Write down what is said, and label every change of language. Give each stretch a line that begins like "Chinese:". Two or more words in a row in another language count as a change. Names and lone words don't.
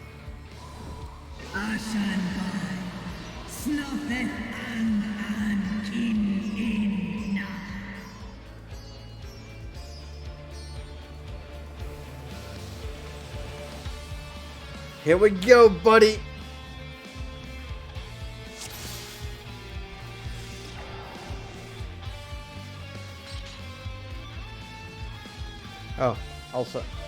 English: Ashanbai, Snuffeth an kin in. Here we go, buddy. Oh, also.